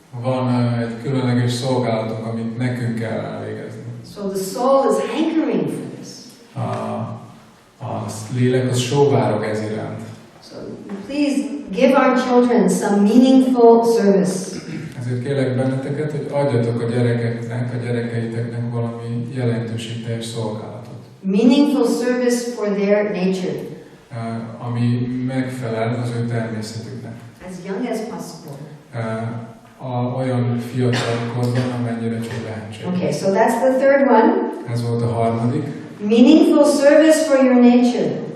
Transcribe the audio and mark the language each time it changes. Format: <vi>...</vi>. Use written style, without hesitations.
<hu>Van egy különleges szolgálatunk, amit nekünk kell elvégezni.</hu> <en>So the soul is hankering for this.</en> <hu>A lélek az sóvárog ez iránt.</hu> <en>So please give our children some meaningful service.</en> <hu>Ezért kérlek benneteket, hogy adjatok a gyerekeiteknek valami jelentőségteljes szolgálatot.</hu> <en>Meaningful service for their nature.</en> <hu>Ami megfelel az ő természetüknek.</hu> <en>As young as possible.</en> <hu>Olyan fiatal korban, amennyire csak lehetséges.</hu> <en>Okay, so that's the third one.</en> <hu>Ez volt a harmadik.</hu> <en>Meaningful service for your nature.</en>